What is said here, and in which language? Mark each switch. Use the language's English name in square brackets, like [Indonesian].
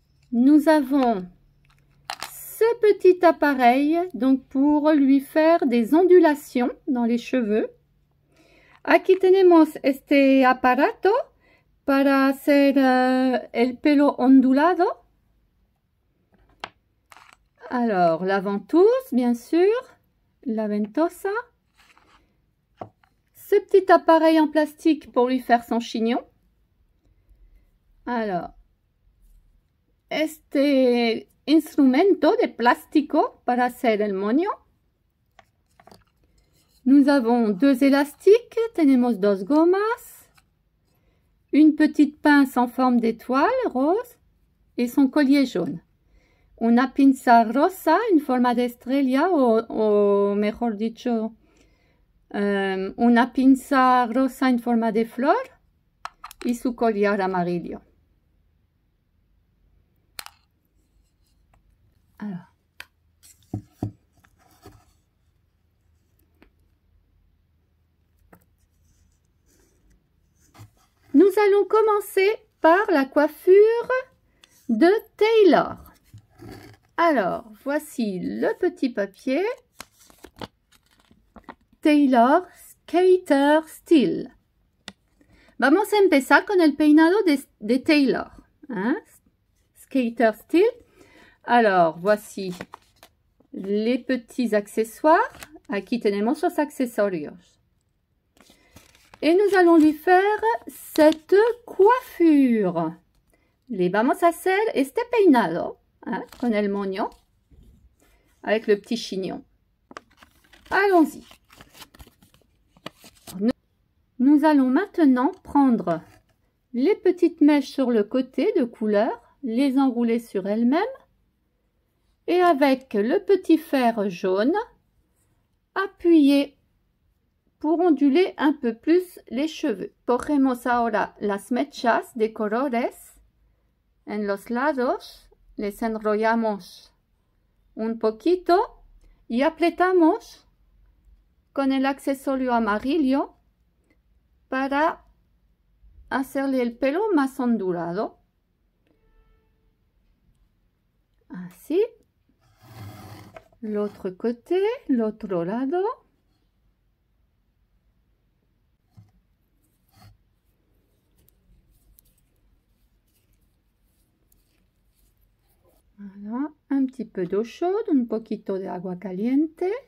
[French] Nous avons ce petit appareil donc pour lui faire des ondulations dans les cheveux. [Spanish] Aquí tenemos este aparato para hacer el pelo ondulado. [French] Alors, la ventouse, bien sûr, [Spanish] la ventosa. [French] Ce petit appareil en plastique pour lui faire son chignon. [Spanish] Alors, este instrumento de plástico para hacer el moño. [French] Nous avons deux élastiques, [Spanish] tenemos dos gomas, [French] une petite pince en forme d'étoile rose et son collier jaune. [Spanish] Una pinza rosa en forma de estrella o mejor dicho, una pinza rosa en forma de flor y su collar amarillo. [French] Alors. Nous allons commencer par la coiffure de Taylor. Alors, voici le petit papier. Taylor Skater Still. [Spanish] Vamos a empezar con el peinado de Taylor. ¿Eh? Skater Still. [French] Alors, voici les petits accessoires. [Spanish] Aquí tenemos los accesorios. [French] Et nous allons lui faire cette coiffure. [Spanish] Le vamos a hacer este peinado, hein, con el moño, [French] avec le petit chignon. Allons-y. Nous allons maintenant prendre les petites mèches sur le côté de couleur, les enrouler sur elles-mêmes et avec le petit fer jaune, appuyer pour onduler un peu plus les cheveux. [Spanish] Cogemos ahora las mechas de colores en los lados, les enrollamos un poquito y apretamos con el accesorio amarillo para hacerle el pelo más ondulado. Así. [French] L'autre côté, l'autre lado. Voilà, un petit peu d'eau chaude, [Spanish] un poquito de agua caliente.